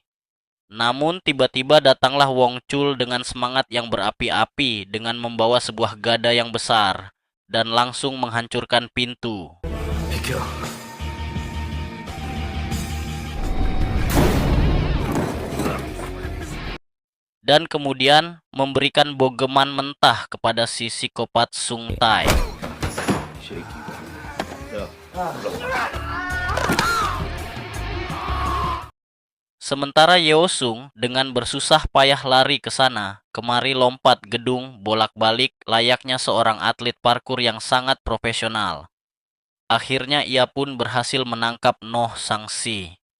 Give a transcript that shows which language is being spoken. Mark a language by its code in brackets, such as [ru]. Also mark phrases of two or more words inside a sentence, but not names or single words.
[id] Namun tiba-tiba datanglah Wong Chul dengan semangat yang berapi-api dengan membawa sebuah gada yang besar dan langsung menghancurkan pintu. [ko] 비켜. [id] Dan kemudian memberikan bogeman mentah kepada si psikopat Sung Tae. [ko] 이 새끼가. 야, [id] Sementara Yeosung dengan bersusah payah lari ke sana, kemari lompat gedung bolak-balik layaknya seorang atlet parkur yang sangat profesional. Akhirnya ia pun berhasil menangkap Noh Sang-si.